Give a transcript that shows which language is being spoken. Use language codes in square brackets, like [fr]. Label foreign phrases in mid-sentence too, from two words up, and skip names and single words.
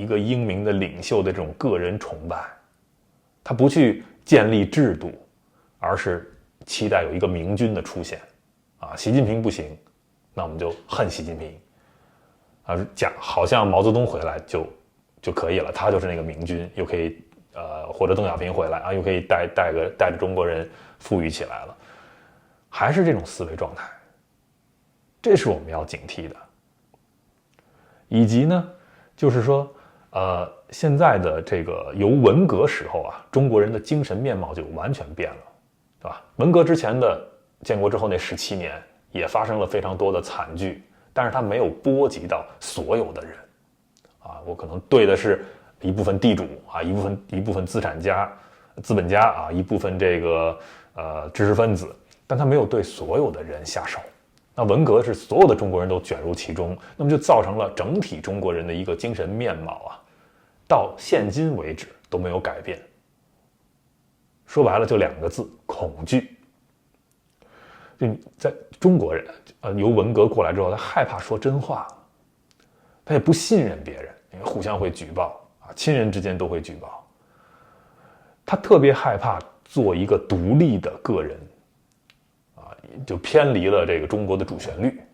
[zh] 個英明的領袖的這種個人崇拜，他不去建立制度，而是期待有一個明君的出現習近平不行，那我們就恨習近平講好像毛澤東回來就可以了，他就是那個明君，又可以或者鄧小平回來又可以帶着中國人富裕起來了，還是這種思維狀態，這是我們要警惕的。以及呢，就是說現在的這個由文革時候中國人的精神面貌就完全變了，對吧？文革之前的建國之後那17年也發生了非常多的慘劇，但是它沒有波及到所有的人我可能對的是一部分地主一部分資本家一部分這個知識分子，但他沒有對所有的人下手。那文革是所有的中國人都捲入其中，那麼就造成了整體中國人的一個精神面貌到現今為止都沒有改變。說白了就2個字：恐懼。就在中國人由文革過來之後，他害怕說真話，他也不信任別人，因為互相會舉報親人之間都會舉報，他特別害怕做一個獨立的個人就偏離了這個中國的主旋律。